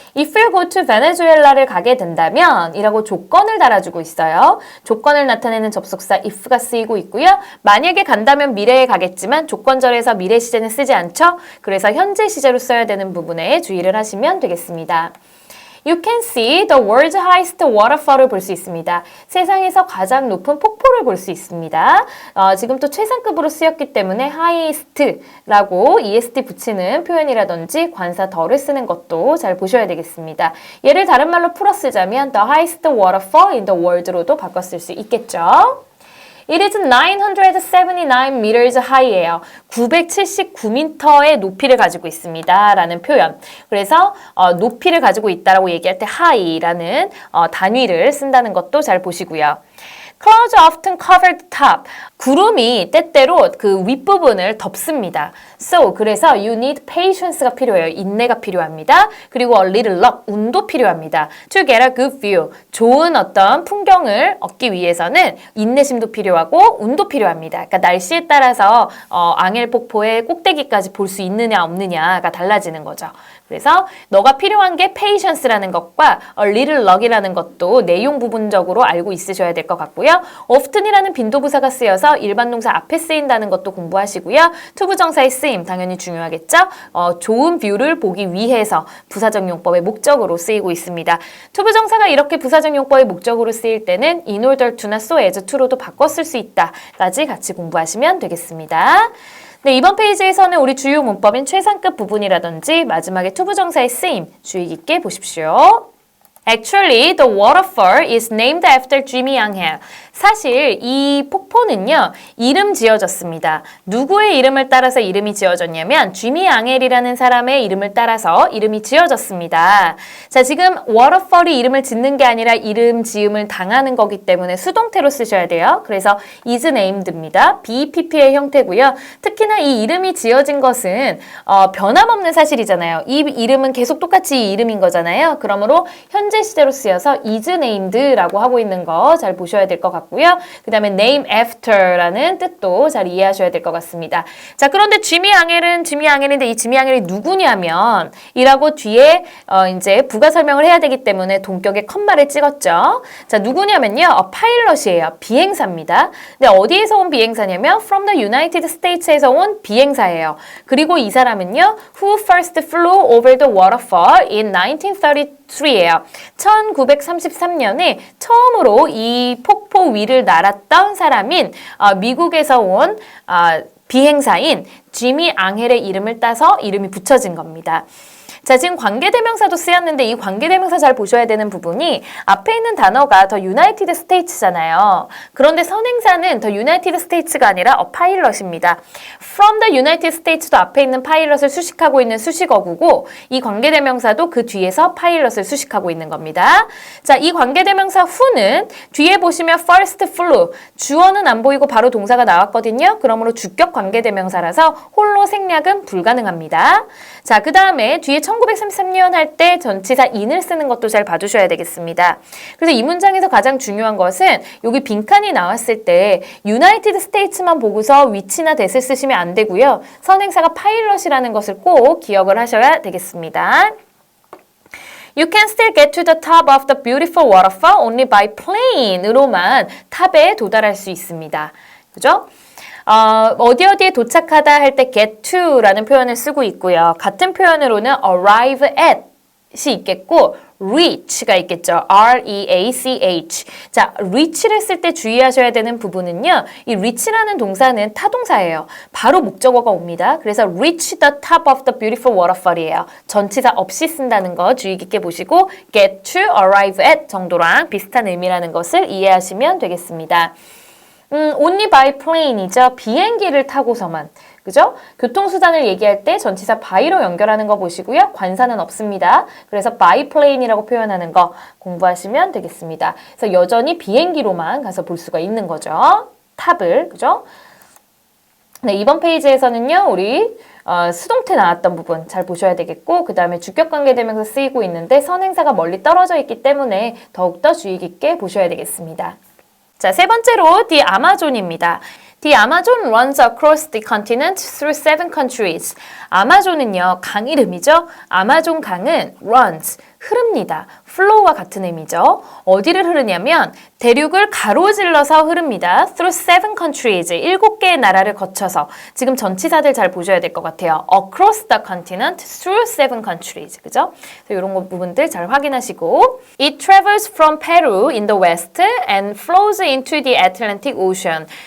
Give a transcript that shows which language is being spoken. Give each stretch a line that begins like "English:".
English: If you go to Venezuela
Korean: 를 가게 된다면 이라고 조건을 달아주고 있어요. 조건을 나타내는 접속사 if가 쓰이고 있고요. 만약에 간다면 미래에 가겠지만 조건절에서 미래 시제는 쓰지 않죠. 그래서 현재 시제로 써야 되는 부분에 주의를 하시면 되겠습니다.
English: You can see the world's highest waterfall
Korean: 을 볼 수 있습니다. 세상에서 가장 높은 폭포를 볼 수 있습니다. 지금 또 최상급으로 쓰였기 때문에 highest라고 est 붙이는 표현이라든지 관사 더를 쓰는 것도 잘 보셔야 되겠습니다. 얘를 다른 말로 풀어 쓰자면
English: the highest waterfall in the world
Korean: 로도 바꿔 쓸 수 있겠죠.
English: It is 979 meters high예요.
Korean: 979m의 높이를 가지고 있습니다. 라는 표현. 그래서 높이를 가지고 있다라고 얘기할 때 high라는 단위를 쓴다는 것도 잘 보시고요.
English: Clouds often cover the top.
Korean: 구름이 때때로 그 윗부분을 덮습니다.
English: So,
Korean: 그래서
English: you need patience
Korean: 가 필요해요. 인내가 필요합니다. 그리고
English: a little luck,
Korean: 운도 필요합니다.
English: To get a good view.
Korean: 좋은 어떤 풍경을 얻기 위해서는 인내심도 필요하고 운도 필요합니다. 그러니까 날씨에 따라서 앙헬 폭포의 꼭대기까지 볼 수 있느냐 없느냐가 달라지는 거죠. 그래서 너가 필요한 게 patience라는 것과 a little luck이라는 것도 내용 부분적으로 알고 있으셔야 될 것 같고요. often이라는 빈도부사가 쓰여서 일반 동사 앞에 쓰인다는 것도 공부하시고요. 투부정사의 쓰임 당연히 중요하겠죠. 좋은 뷰를 보기 위해서 부사적 용법의 목적으로 쓰이고 있습니다. 투부정사가 이렇게 부사적 용법의 목적으로 쓰일 때는 in order to나 so as to로도 바꿔 쓸 수 있다까지 같이 공부하시면 되겠습니다. 네, 이번 페이지에서는 우리 주요 문법인 최상급 부분이라든지 마지막에 투부정사의 쓰임 주의 깊게 보십시오.
English: Actually, the waterfall is named after Jimmy Angel.
Korean: 사실 이 폭포는요, 이름 지어졌습니다. 누구의 이름을 따라서 이름이 지어졌냐면 지미 앙헬이라는 사람의 이름을 따라서 이름이 지어졌습니다. 자, 지금 waterfall이 이름을 짓는 게 아니라 이름 지음을 당하는 거기 때문에 수동태로 쓰셔야 돼요. 그래서 is named입니다. BEPP의 형태고요. 특히나 이 이름이 지어진 것은 변함없는 사실이잖아요. 이 이름은 계속 똑같이 이 이름인 거잖아요. 그러므로 현재 시제로 쓰여서 is named라고 하고 있는 거 잘 보셔야 될 것 같고요. 그 다음에 name after라는 뜻도 잘 이해하셔야 될 것 같습니다. 자, 그런데 지미 앙헬인데 이 지미 앙헬이 누구냐면 이라고 뒤에 이제 부가 설명을 해야 되기 때문에 동격에 컴마를 찍었죠. 자, 누구냐면요. 파일럿이에요. 비행사입니다. 근데 어디에서 온 비행사냐면
English: from the United States
Korean: 에서 온 비행사예요. 그리고 이 사람은요.
English: who first flew over the waterfall in 1933예요.
Korean: 1933년에 처음으로 이 폭포 위를 날았던 사람인 미국에서 온 비행사인 지미 앙헬의 이름을 따서 이름이 붙여진 겁니다. 자, 지금 관계대명사도 쓰였는데 이 관계대명사 잘 보셔야 되는 부분이 앞에 있는 단어가 더 유나이티드 스테이츠잖아요. 그런데 선행사는 더 유나이티드 스테이츠가 아니라 파일럿입니다.
English: From the United States
Korean: 도 앞에 있는 파일럿을 수식하고 있는 수식어구고 이 관계대명사도 그 뒤에서 파일럿을 수식하고 있는 겁니다. 자, 이 관계대명사 who는 뒤에 보시면 first flew 주어는 안 보이고 바로 동사가 나왔거든요. 그러므로 주격 관계대명사라서 홀로 생략은 불가능합니다. 자, 그 다음에 뒤에 1933년 할 때 전치사 in을 쓰는 것도 잘 봐주셔야 되겠습니다. 그래서 이 문장에서 가장 중요한 것은 여기 빈칸이 나왔을 때 유나이티드 스테이츠만 보고서 위치나 대을 쓰시면 안 되고요. 선행사가 파일럿이라는 것을 꼭 기억을 하셔야 되겠습니다.
English: You can still get to the top of the beautiful waterfall only by plane
Korean: 으로만 탑에 도달할 수 있습니다. 그죠? 어디에 도착하다 할 때 get to라는 표현을 쓰고 있고요. 같은 표현으로는 arrive at 있겠고 reach가 있겠죠.
English: R-E-A-C-H.
Korean: 자, reach를 쓸 때 주의하셔야 되는 부분은요. 이 reach라는 동사는 타동사예요. 바로 목적어가 옵니다.
English: 그래서 reach the top of the beautiful waterfall이에요.
Korean: 전치사 없이 쓴다는 거 주의 깊게 보시고 get to, arrive at 정도랑 비슷한 의미라는 것을 이해하시면 되겠습니다.
English: only by plane이죠.
Korean: 비행기를 타고서만. 그죠? 교통수단을 얘기할 때 전치사 by로 연결하는 거 보시고요. 관사는 없습니다. 그래서 by plane이라고 표현하는 거 공부하시면 되겠습니다. 그래서 여전히 비행기로만 가서 볼 수가 있는 거죠. 탑을, 그죠? 네, 이번 페이지에서는요, 우리 수동태 나왔던 부분 잘 보셔야 되겠고, 그 다음에 주격관계되면서 쓰이고 있는데 선행사가 멀리 떨어져 있기 때문에 더욱더 주의 깊게 보셔야 되겠습니다. 자, 세 번째로 The Amazon입니다.
English: The Amazon runs across the continent through 7 countries.
Korean: 아마존은요, 강 이름이죠. 아마존 강은 runs, 흐릅니다. flow와 같은 의미죠. 어디를 흐르냐면 대륙을 가로질러서 흐릅니다.
English: through 7 countries,
Korean: 7개의 나라를 거쳐서. 지금 전치사들 잘 보셔야 될 것 같아요.
English: across the continent, through 7 countries.
Korean: 그죠? 이런 부분들 잘 확인하시고
English: It travels from Peru in the west and flows into the Atlantic Ocean.